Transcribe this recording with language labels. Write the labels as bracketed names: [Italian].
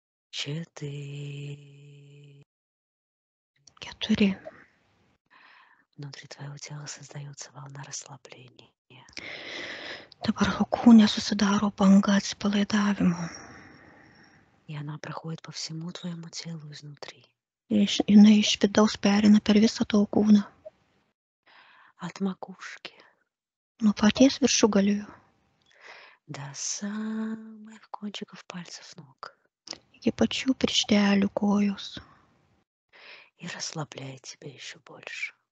[Russian] 4. 4. Внутри твоего тела создается волна расслабления. [Lithuanian] Dabar kūne susidaro banga atsipalaidavimo. [Russian] И она проходит по всему твоему телу изнутри. [Lithuanian] Jinai iš vidaus perina per visą tavo kūną. [Russian] От макушки [Lithuanian] Nuo paties viršugalio [Russian] до самых кончиков пальцев ног. [Lithuanian] iki pačių pirštelių kojos. [Russian] И расслабляет тебя еще больше.